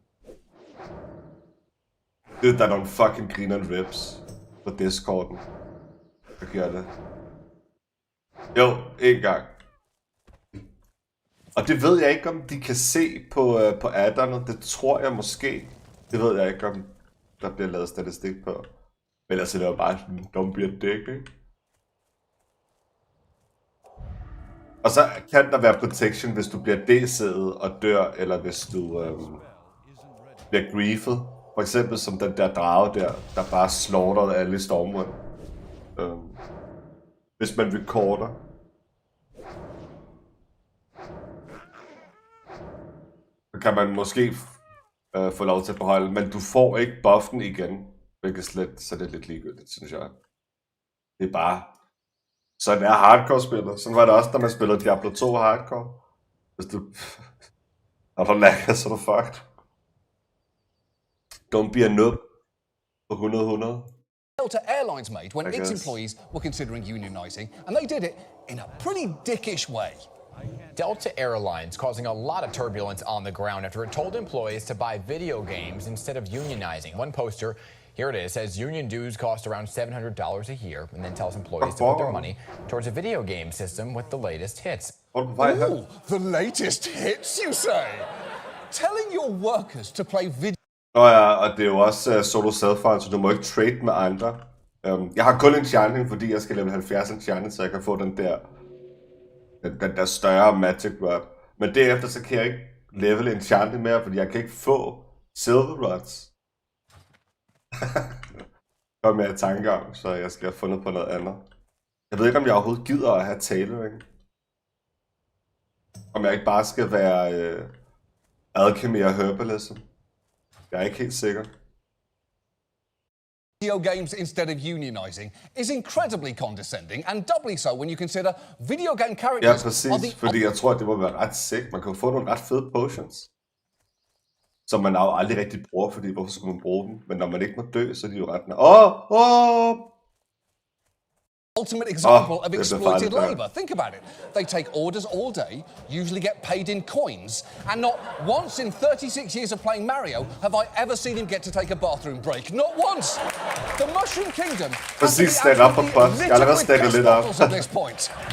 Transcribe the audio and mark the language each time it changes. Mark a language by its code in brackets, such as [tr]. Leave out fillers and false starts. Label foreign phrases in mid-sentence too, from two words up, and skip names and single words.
[da] Der er nogle [en] fucking greener rips [da] på Discorden. Hvad gør det? Jo, en gang. Og det ved jeg ikke, om de kan se på adderne. Det tror jeg måske. Det ved jeg ikke, om der bliver lavet statistik på. Men altså, det var bare sådan, [en] don't be a dick, [da] ikke? Og så kan der være protection, hvis du bliver DC'et og dør, eller hvis du bliver griefed. For eksempel som den der drage der bare slaughterede alle i Stormwind. Hvis man recorder. Så kan man måske få lov til at beholde, men du får ikke buffen igen. Hvilket så det er lidt ligegyldigt, synes jeg. Det er bare... Sådan er hardcore-spillet. Sådan var det også, da man spillede Diablo 2 hardcore. Hvis du... Når du lagger, så er du fucked. [en] Don't be a noob. For 100. Delta Airlines made when its employees were considering unionizing, and they did it in a pretty dickish way. Delta Airlines causing a lot of turbulence on the ground after it told employees to buy video games instead of unionizing. One poster, here it is, says union dues cost around $700 a year, and then tells employees to put their money towards a video game system with the latest hits. Ooh, the latest hits, you say? Telling your workers to play video... [da] Nå ja, og det er jo også [en] solo self-found, [da] så du må ikke trade med andre. Jeg har kun enchanting, fordi jeg skal level 70 enchanting, så jeg kan få den der større [en] magic rod. [da] Men derefter så kan jeg ikke [en] level enchanting [da] mere, fordi jeg kan ikke få [en] silver rods. [da] Kom jeg i tanke om, så jeg skal have fundet på noget andet. Jeg ved ikke, om jeg overhovedet gider at have tailoring. Om jeg ikke bare skal være alchemy og herbalism. Jeg er ikke helt sikker. [en] Video games instead of unionizing is incredibly condescending, and doubly so when you consider video game characters... [da] Ja, præcis, fordi jeg tror, det må være ret sick. Man kan jo få nogle ret fede potions, som man jo aldrig rigtig bruger, fordi hvorfor skulle man bruge dem? Men når man ikke må dø, så er de jo ret... [en] Ultimate example of exploited labor. Think about it. They take orders all day, usually get paid in coins, and not once in 36 years of playing Mario have I ever seen him get to take a bathroom break. Not once. The Mushroom Kingdom has to be absolutely littered with piss bottles at this point.